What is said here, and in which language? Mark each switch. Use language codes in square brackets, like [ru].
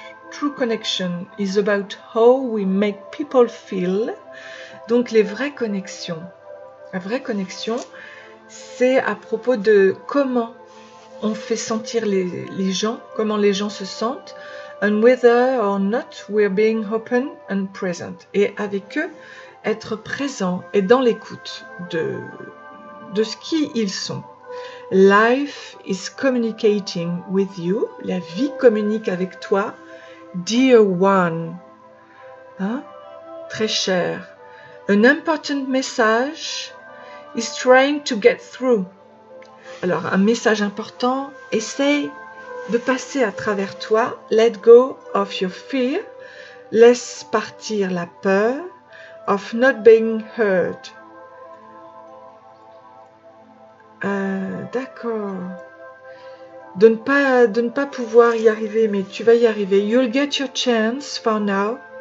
[en] True connection is about how we make people feel. [fr] Donc, les vraies connexions. La vraie connexion, c'est à propos de comment on fait sentir les gens, comment les gens se sentent, and whether or not we're being open and present. Et avec eux, être présent et dans l'écoute de ce qu'ils sont. [en] Life is communicating with you. [fr] La vie communique avec toi. [en] Dear one. [fr] Hein? Très cher. [en] An important message is trying to get through. [fr] Alors, un message important, essaye de passer à travers toi. [en] Let go of your fear. [fr] Laisse partir la peur [en] of not being heard. [fr] D'accord. De ne pas pouvoir y arriver, mais tu vas y arriver. [en] You'll get your chance for now.